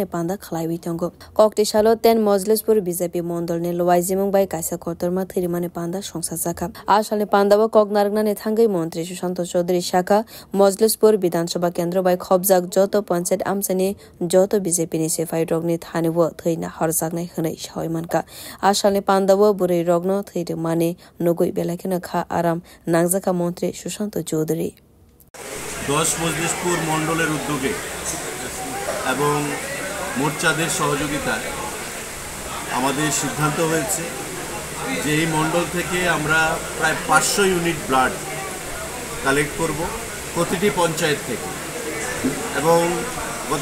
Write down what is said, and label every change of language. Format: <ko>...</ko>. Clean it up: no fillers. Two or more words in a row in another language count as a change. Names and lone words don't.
<trp>पांदा खलाइबि तंगो कक्तिसालो 10 मजलिसपुर बीजेपी मंडलनि लवाइजिमुं बाय कायसा खतरमा थैरिमानि पांदा संसाजाखा आसालनि पांदाबो ककनारगनानि थांगै मंत्री सुशांत चौधरी शाखा मजलिसपुर विधानसभा केंद्र बाय खबजाक जतो पंचायत आमसानि जतो बीजेपी नि सेफाई रगनि थानिबो थैना हरजागनाय होनै सावयमानका आसालनि पांदाबो बुरै रगनो थैरिमानि नगै बेलाखेनो खा आराम नांजाका मंत्री सुशांत चौधरी</trp> <bn>10 মজলিসপুর মণ্ডলের উদ্যোগে এবং মোর্চাদের সহযোগিতায় আমাদের সিদ্ধান্ত হয়েছে যে এই মণ্ডল থেকে আমরা প্রায় 500</bn> <en>unit blood collect</en> <bn>করব প্রতিটি পঞ্চায়েত থেকে এবং গত</bn>